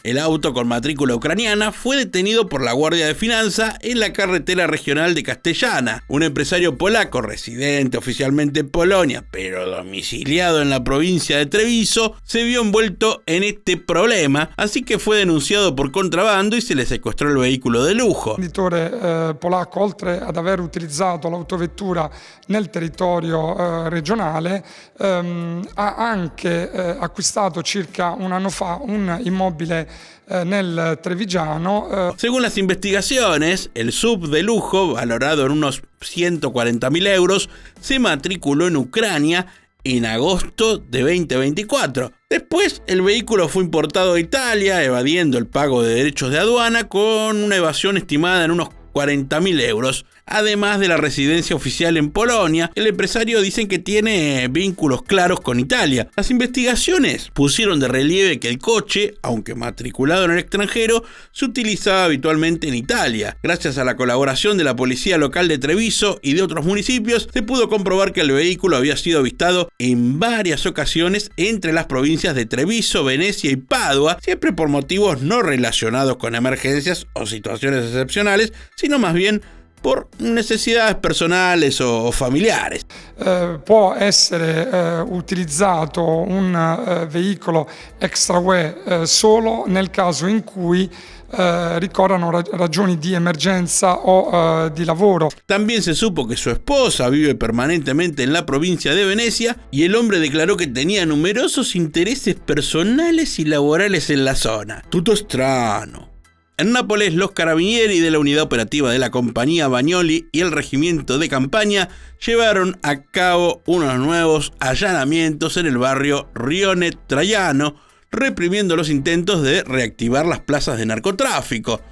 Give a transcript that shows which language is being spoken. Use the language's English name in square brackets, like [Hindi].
[Spanish] El auto con matrícula ucraniana fue detenido por la Guardia de Finanza en la carretera regional de Castellana. Un empresario polaco, residente oficialmente en Polonia, pero domiciliado en la provincia de Treviso, se vio envuelto en este problema, así que fue denunciado por contrabando y se le secuestró el vehículo de lujo. [Italian] Il venditore polacco, oltre ad aver utilizzato l'autovettura nel territorio regionale, ha anche acquistato circa un anno fa un immobile nel Trevigiano. [Spanish] Según las investigaciones, el SUV de lujo, valorado en unos 140.000 euros, se matriculó en Ucrania en agosto de 2024. Después, el vehículo fue importado a Italia, evadiendo el pago de derechos de aduana con una evasión estimada en unos 40.000 euros. Además de la residencia oficial en Polonia, el empresario dicen que tiene vínculos claros con Italia. Las investigaciones pusieron de relieve que el coche, aunque matriculado en el extranjero, se utilizaba habitualmente en Italia. Gracias a la colaboración de la policía local de Treviso y de otros municipios, se pudo comprobar que el vehículo había sido avistado en varias ocasiones entre las provincias de Treviso, Venecia y Padua, siempre por motivos no relacionados con emergencias o situaciones excepcionales, sino más bien por necesidades personales o familiares. [Italian] Può essere utilizzato un veicolo extra UE solo nel caso in cui ricorrano ragioni di emergenza o di lavoro. [Spanish] También se supo que su esposa vive permanentemente en la provincia de Venecia y el hombre declaró que tenía numerosos intereses personales y laborales en la zona. [Italian] Tutto strano. [Spanish] En Nápoles, los carabinieri de la unidad operativa de la compañía Bagnoli y el regimiento de campaña llevaron a cabo unos nuevos allanamientos en el barrio Rione Traiano, reprimiendo los intentos de reactivar las plazas de narcotráfico.